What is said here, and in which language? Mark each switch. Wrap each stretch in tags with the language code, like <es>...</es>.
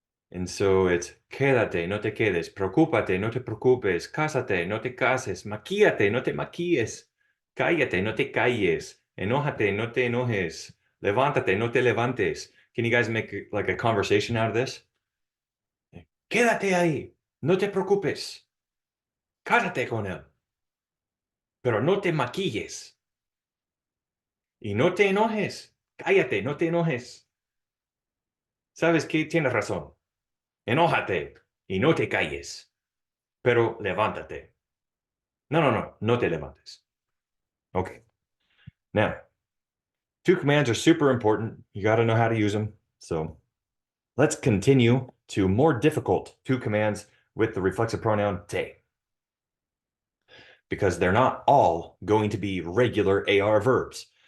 <en>And so it's</en> <es>quédate, no te quedes, preocúpate, no te preocupes, cásate, no te cases, maquíate, no te maquilles, cállate, no te calles, enójate, no te enojes, levántate, no te levantes.</es> <en>Can you guys make like a conversation out of this?</en> <es>Quédate ahí, no te preocupes, cásate con él, pero no te maquilles y no te enojes, cállate, no te enojes. ¿Sabes qué? Tienes razón. Enójate y no te calles, pero levántate. No, no, no, no te levantes. Okay.</es> <en>Now, to commands are super important. You got to know how to use them. So let's continue to more difficult to commands with the reflexive pronoun te, because they're not all going to be regular AR verbs.</en>